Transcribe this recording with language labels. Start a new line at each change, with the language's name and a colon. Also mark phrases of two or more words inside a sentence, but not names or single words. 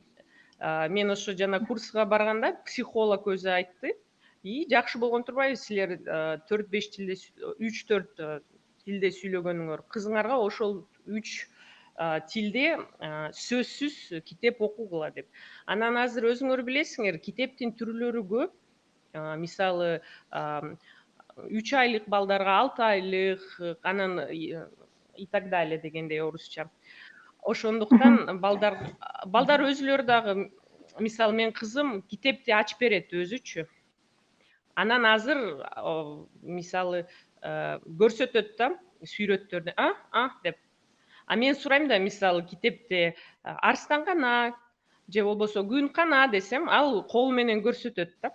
Kyrgyz: Мен ошо жана курска барганда психолог өзү айтты: и жакшы болгон турбайбы силер 4-5 тилде 3-4 тилде сүйлөгөнүңөр, кызыңарга ошол 3 тилде сөзсүз китеп окугула деп. Анан азыр өзүңөр билесиңер, китептин түрлөрү көп. Мисалы 3 айлык балдарга 6 айлык, анан
Russian: и так далее
Kyrgyz: дегендей орусча. Ошондуктан балдар өзүлөрү дагы, мисалы менин кызым китепти ачып берет өзүчү. Анан азыр мисалы көрсөтөт да сүйрөттөрдү, деп. Мен сурайм да, мисалы китепте арстан кана же болбосо күн кана десем, ал кол менен көрсөтөт да.